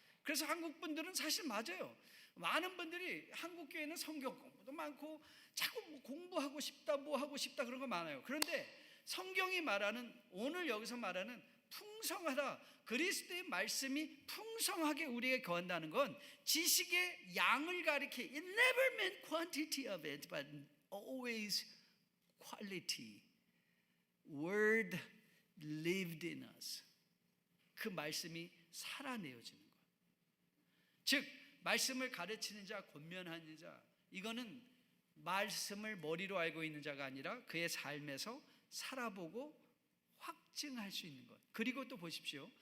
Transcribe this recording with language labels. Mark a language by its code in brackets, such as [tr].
[ko] 그래서 한국 분들은 사실 맞아요. 많은 분들이 한국 교회는 성경 공부도 많고 자꾸 뭐 공부하고 싶다, 뭐 하고 싶다 그런 거 많아요. 그런데 성경이 말하는, 오늘 여기서 말하는 풍성하다, 그리스도의 말씀이 풍성하게 우리에게 거한다는 건 지식의 양을 가리켜. [en] It never meant quantity of it, but always quality. Word lived in us. [ko] 그 말씀이 살아내어지는 거예요. 즉 말씀을 가르치는 자, 권면하는 자, 이거는 말씀을 머리로 알고 있는 자가 아니라 그의 삶에서 살아보고 확증할 수 있는 것. 그리고 또 보십시오.